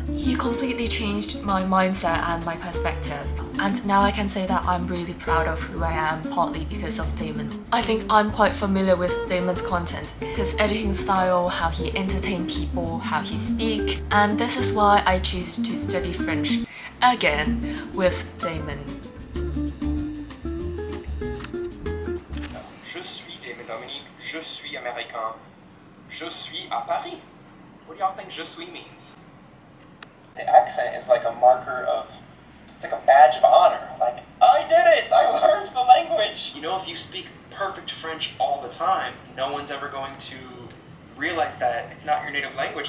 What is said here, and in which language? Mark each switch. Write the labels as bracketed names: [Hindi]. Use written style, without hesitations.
[English] He completely changed my mindset and my perspective, and now I can say that I'm really proud of who I am, partly because of Damon. I think I'm quite familiar with Damon's content, his editing style, how he entertains people, how he speaks, and this is why I choose to study French again with Damon. [French] Je suis Damon Dominique, je suis américain, je suis à Paris. [English] What do y'all think [French] je suis [English] means? The accent is like a marker of, it's like a badge of honor. Like, I did it! I learned the language! You know, if you speak perfect French all the time, no one's ever going to realize that it's not your native language.